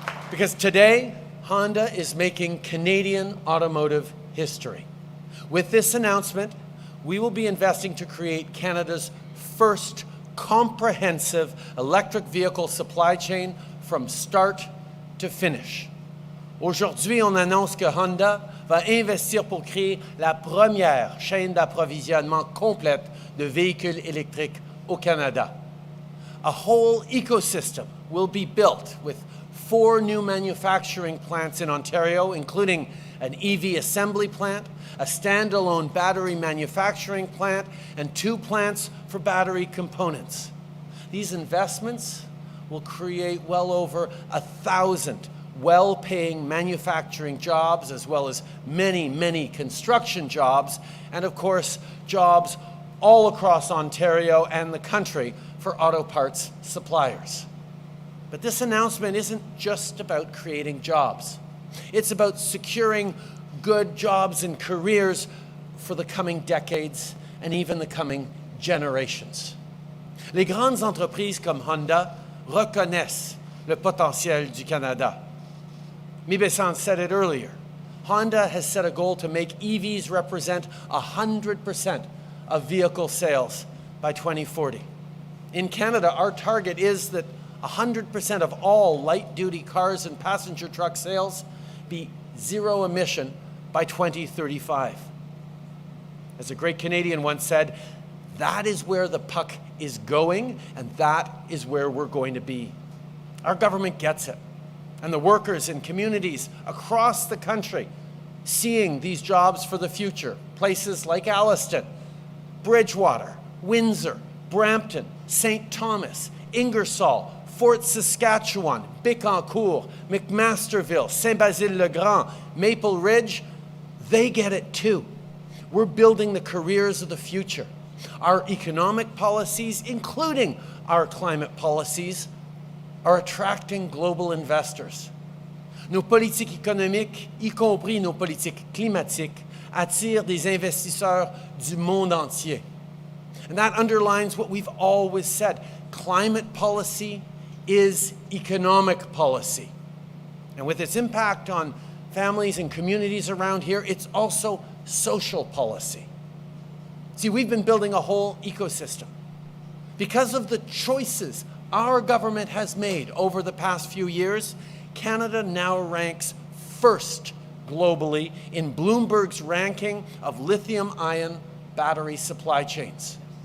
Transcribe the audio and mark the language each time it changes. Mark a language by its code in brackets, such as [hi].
[en] Because today, Honda is making Canadian automotive history. With this announcement, we will be investing to create Canada's first comprehensive electric vehicle supply chain from start to finish. [fr] Aujourd'hui, on annonce que Honda va investir pour créer la première chaîne d'approvisionnement complète de véhicules électriques au Canada. [en] A whole ecosystem will be built with 4 new manufacturing plants in Ontario, including an EV assembly plant, a standalone battery manufacturing plant, and 2 plants for battery components. These investments will create well over 1,000 well-paying manufacturing jobs, as well as many, many construction jobs, and of course, jobs all across Ontario and the country for auto parts suppliers. But this announcement isn't just about creating jobs. It's about securing good jobs and careers for the coming decades and even the coming generations. [fr] Les grandes entreprises comme Honda reconnaissent le potentiel du Canada. [en] Mibe-san said it earlier. Honda has set a goal to make EVs represent 100% of vehicle sales by 2040. In Canada, our target is that 100% of all light-duty cars and passenger truck sales be zero emission by 2035. As a great Canadian once said, that is where the puck is going, and that is where we're going to be. Our government gets it, and the workers in communities across the country seeing these jobs for the future, places like Alliston, Bridgewater, Windsor, Brampton, St. Thomas, Ingersoll, Fort Saskatchewan, Bécancour, McMasterville, Saint-Basile-le-Grand, Maple Ridge, they get it too. We're building the careers of the future. Our economic policies, including our climate policies, are attracting global investors. [fr] Nos politiques économiques, y compris nos politiques climatiques, attirent des investisseurs du monde entier. [en] And that underlines what we've always said. Climate policy is economic policy. And with its impact on families and communities around here, it's also social policy. See, we've been building a whole ecosystem. Because of the choices our government has made over the past few years, Canada now ranks first globally in Bloomberg's ranking of lithium-ion battery supply chains.